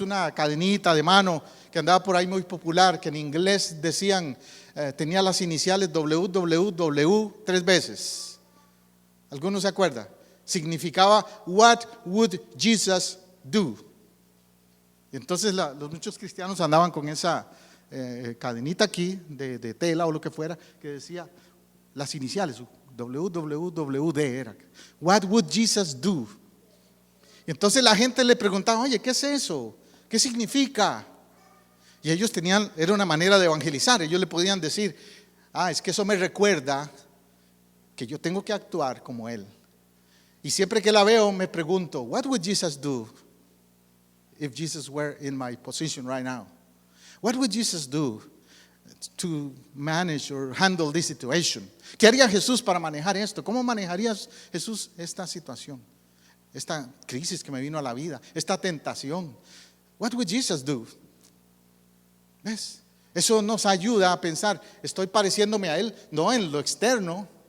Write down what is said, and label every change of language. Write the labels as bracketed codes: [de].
[es] Una cadenita de mano que andaba por ahí muy popular, que en inglés decían, tenía las iniciales WWW 3 veces. ¿Alguno se acuerda? [en] Significaba What would Jesus do? [es] Y entonces muchos cristianos andaban con esa cadenita aquí de tela o lo que fuera, que decía las iniciales WWWD era [en] What would Jesus do? [es] Y entonces la gente le preguntaba, oye, ¿qué es eso? ¿Qué significa? Y ellos era una manera de evangelizar. Ellos le podían decir, es que eso me recuerda que yo tengo que actuar como Él. Y siempre que la veo me pregunto, [en] what would Jesus do if Jesus were in my position right now? What would Jesus do to manage or handle this situation? [es] ¿Qué haría Jesús para manejar esto? ¿Cómo manejaría Jesús esta situación? Esta crisis que me vino a la vida, esta tentación. [en] What would Jesus do? [es] ¿Ves? Eso nos ayuda a pensar, estoy pareciéndome a Él, no en lo externo.